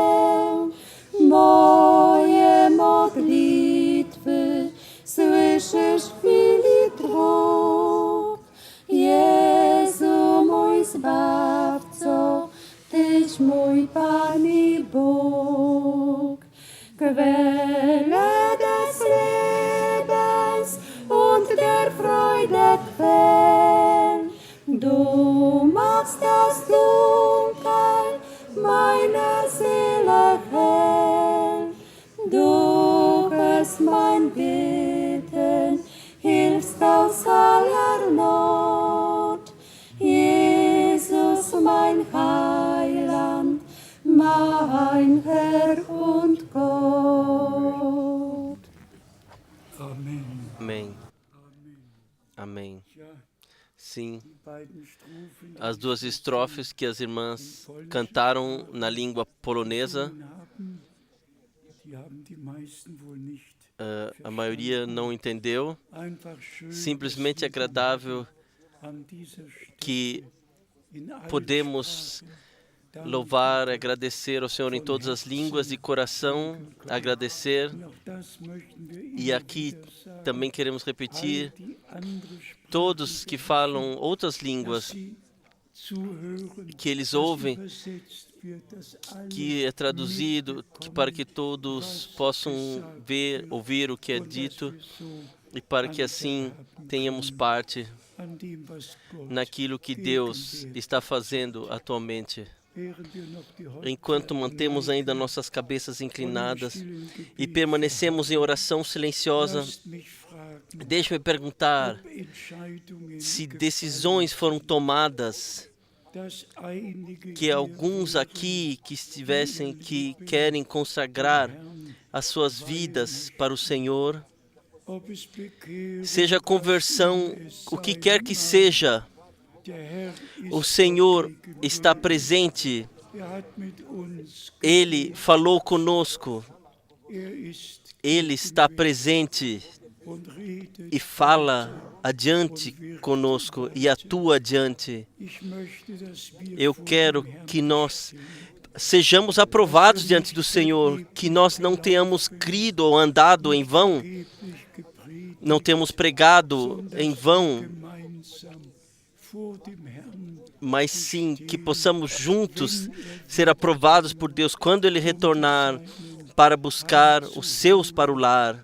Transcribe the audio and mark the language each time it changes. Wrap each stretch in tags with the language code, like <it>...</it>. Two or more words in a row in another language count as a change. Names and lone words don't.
<pl>Moje modlitwy słyszysz w chwili trwóg. Jezu mój Zbawco, Tyś mój Pan i Bóg.</pl> <de>Quelle des Lebens und der Freude Quell, du machst das Dunkel meiner Seele hell. Du hörst mein Beten, hilfst aus aller Not. Jesus, mein Heiland, mein Herr und Gott. Amen.</de> <pt>Amém. Amém.</pt> <de>Ja,</de> <pt>Sim,</pt> <de>die beiden Strophen,</de> <pt>as duas estrofes que as irmãs cantaram na língua polonesa,</pt> <de>die haben die meisten wohl nicht.</de> <pt>a maioria não entendeu.</pt> <de>Einfach schön,</de> <pt>Simplesmente agradável</pt> <de>an dieser Stelle</de> <pt>que</pt> <de>in allen</de> <pt>podemos</pt> <de>Sprachen</de> <pt>louvar, agradecer ao Senhor em todas as línguas, de coração, agradecer.</pt> <de>und auch das möchten wir</de> <pt>E</pt> <de>immer</de> <pt>aqui</pt> <de>wieder sagen.</de> <pt>também queremos</pt> <de>All</de> <pt>repetir,</pt> <de>die andere Sprachen,</de> <pt>todos que falam outras</pt> <de>dass</de> <pt>línguas,</pt> <de>sie zuhören,</de> <pt>que eles</pt> <de>dass</de> <pt>ouvem,</pt> <de>übersetzt wird, dass alle</de> <pt>que é traduzido, para que</pt> <de>mitbekommen,</de> <pt>todos possam ver, ouvir o que é</pt> <de>und dass</de> <pt>dito,</pt> <de>wir so</de> <pt>e para que assim tenhamos parte</pt> <de>an dem, was Gott</de> <pt>naquilo que Deus está fazendo atualmente.</pt> <de>während wir noch die</de> <pt>Enquanto mantemos ainda nossas cabeças inclinadas e permanecemos em oração silenciosa,</pt> <de>Lasst mich fragen,</de> <pt>deixe-me perguntar</pt> <de>ob Entscheidungen</de> <pt>se decisões foram tomadas,</pt> <de>dass einige</de> <pt>que</pt> <de>hier</de> <pt>alguns aqui que querem consagrar as suas vidas para o Senhor,</pt> <de>ob es Bekehrung,</de> <pt>seja conversão,</pt> <de>es</de> <pt>o que</pt> <de>sei</de> <pt>quer que</pt> <de>mag,</de> <pt>seja,</pt> <de>der Herr ist</de> <pt>o Senhor</pt> <de>dort gegenwärtig.</de> <pt>está presente.</pt> <de>Er hat mit uns</de> <pt>Ele falou conosco, Ele está presente e fala adiante conosco e atua adiante. Eu quero que nós sejamos aprovados diante do Senhor, que nós não tenhamos crido ou andado em vão, não temos pregado em vão, mas sim que possamos juntos ser aprovados por Deus quando Ele retornar para buscar os seus para o lar.</pt>